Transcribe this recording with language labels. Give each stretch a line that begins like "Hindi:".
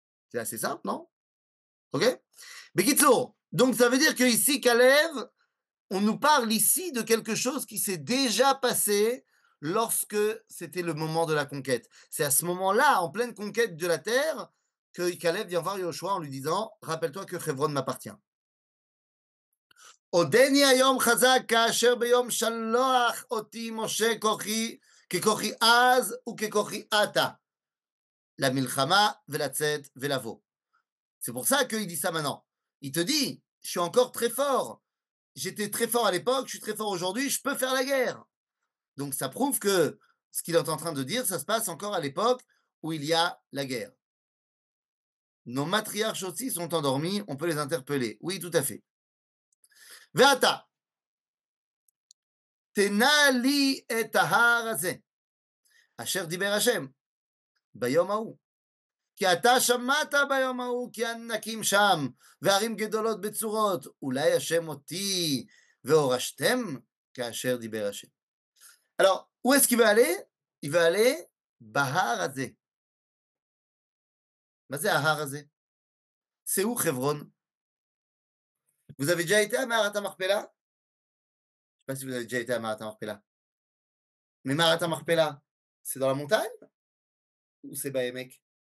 French: C'est assez simple, non? Ok? Bekitsour, donc ça veut dire qu'ici, Kalev, on nous parle ici de quelque chose qui s'est déjà passé lorsque c'était le moment de la conquête. C'est à ce moment-là, en pleine conquête de la terre, que Kalev vient voir Yoshua en lui disant « Rappelle-toi que Hebron m'appartient ».
Hebrew: עודני היום חזק כאשר ביום שלוח אותי משה כוחי ככוחי אז וככוחי עתה למלחמה ולצאת ולבוא.
French: C'est pour ça qu'il dit ça maintenant. Il te dit, je suis encore très fort. J'étais très fort à l'époque, je suis très fort aujourd'hui, je peux faire la guerre. Donc ça prouve que ce qu'il est en train de dire, ça se passe encore à l'époque où il y a la guerre. Nos matriarches aussi sont endormis, on peut les interpeller. Oui, tout à fait.
Hebrew: Ve'ata, תנה לי את ההר הזה, אשר דיבר השם ביום ההוא. כי אתה שמעת ביום ההוא כי ענקים שם, וערים גדולות בצורות, אולי השם אותי והורשתם כאשר דיבר השם.
French: Alors, où est-ce qu'il veut aller? Il veut aller
Hebrew: בהר הזה. מה זה ההר הזה?
French: C'est où Hebron? Vous avez déjà été à Maharat HaMachpelah? Je ne sais pas si vous avez déjà été à Maharat HaMachpelah. Mais Maharat HaMachpelah, c'est dans la montagne ou c'est Bahémek?